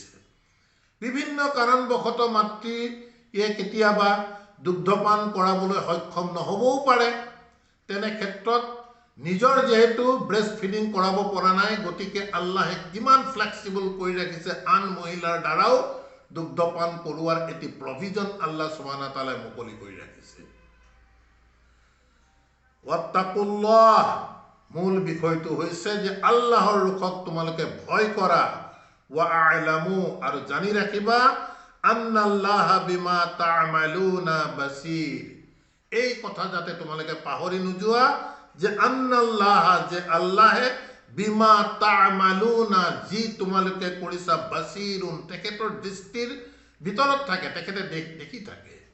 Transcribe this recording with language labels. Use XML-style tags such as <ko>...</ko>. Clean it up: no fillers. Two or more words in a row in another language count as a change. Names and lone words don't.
<as>বিভিন্ন কাৰণবশতঃ মাতৃয়ে কেতিয়াবা দুগ্ধপান কৰাবলৈ সক্ষম নহবও পাৰে, তেনে ক্ষেত্ৰত নিজৰ যেহেতু</as> <en>breast feeding</en> <as>কৰাব পৰা নাই, গতিকে আল্লাহে কিমান ফ্লেক্সিবল কৰি ৰাখিছে, আন মহিলাৰ দ্বাৰাও দুগ্ধপান কৰোৱাৰ এটি প্ৰভিজন</as> <ar>الله سبحانه تعالى</ar> <as>মুকলি কৰি ৰাখিছে। ওয়াত্তাকুল্লাহ, মূল বিষয়টো হৈছে যে আল্লাহৰ ৰুখক তোমালোকে ভয় কৰা,</as> <ar>واعلموا,</ar> <as>আৰু জানি ৰাখিবা,</as> <ar>أن الله بما تعملون بصير,</ar> <as>এই কথা যাতে তোমালোকে পাহৰি নোযোৱা যে আন্নাল্লাহা, যে আল্লাহে,</as> <ar>بما تعملون,</ar> <as>যি তোমালোকে কৰিছা, বাসীৰুন, তেখেতৰ দৃষ্টিৰ ভিতৰত থাকে, তেখেতে দেখি থাকে।</as>